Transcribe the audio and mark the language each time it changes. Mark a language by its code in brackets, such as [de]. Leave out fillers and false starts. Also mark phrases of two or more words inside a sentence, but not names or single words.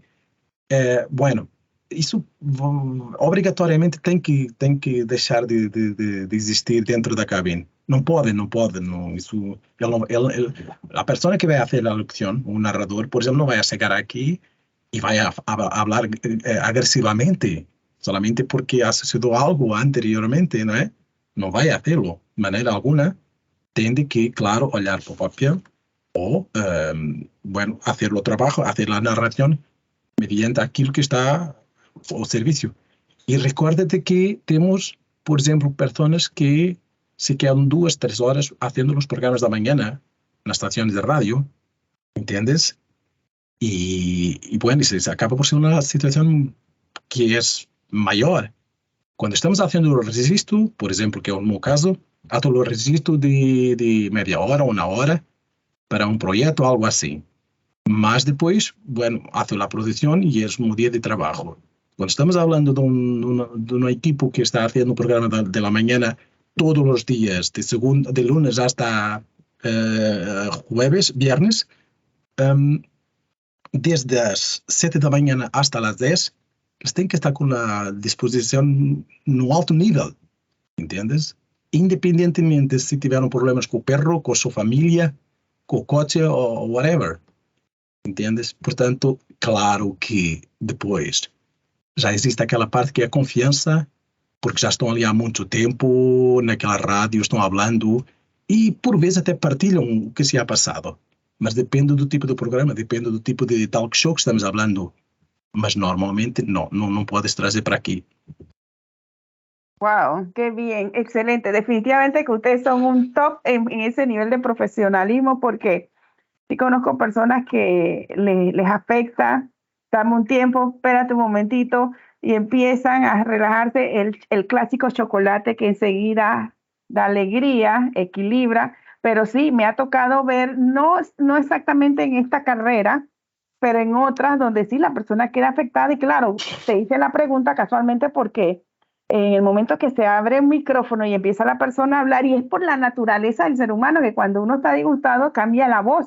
[pt] Bueno, isso obrigatoriamente tem que deixar de existir dentro da cabine. Não pode. Não, isso, a pessoa que vai fazer a locução, o narrador, por exemplo, não vai chegar aqui e vai a falar agressivamente, [es] solamente porque ha sucedido algo anteriormente, [pt] não é? Não vai fazê-lo de maneira alguma. Tem que, claro, olhar para o papel ou, bueno, fazer o trabalho, fazer a narração mediante aquilo que está ao serviço. E recuérdate que temos, por exemplo, pessoas que se quedam 2, 3 horas fazendo os programas da manhã nas estações de rádio, entendes? E bueno, isso acaba por ser uma situação que é maior. Quando estamos fazendo o registro, por exemplo, que é o meu caso, faço o registro de meia hora, 1 hora, para um projeto, algo assim. Mas depois, [es] bueno, hace [pt] a produção e é o dia de trabalho. Quando estamos falando de uma equipe que está fazendo o programa [es] de la mañana [pt] todos os dias, [es] de lunes hasta jueves, viernes, desde [pt] as 7 da manhã hasta as 10, eles têm que estar com a disposição no alto nível, entendes? Independentemente se tiveram problemas com o perro, com a sua família, com o coche ou whatever. Entendes? Portanto, claro que depois já existe aquela parte que é a confiança, porque já estão ali há muito tempo, naquela rádio, estão falando e por vezes até partilham o que [es] se ha [pt] passado. Mas depende do tipo de programa, depende do tipo de talk show que estamos falando. Mas normalmente não puedes trazer para aqui. [es] Wow, qué bien, excelente. Definitivamente que ustedes son un top en ese nivel de profesionalismo porque sí conozco personas que les afecta, dame un tiempo, espérate un momentito y empiezan a relajarse el clásico chocolate que enseguida da alegría, equilibra, pero sí, me ha tocado ver, no exactamente en esta carrera, pero en otras donde sí la persona queda afectada y claro, te hice la pregunta casualmente porque en el momento que se abre un micrófono y empieza la persona a hablar y es por la naturaleza del ser humano que cuando uno está disgustado cambia la voz.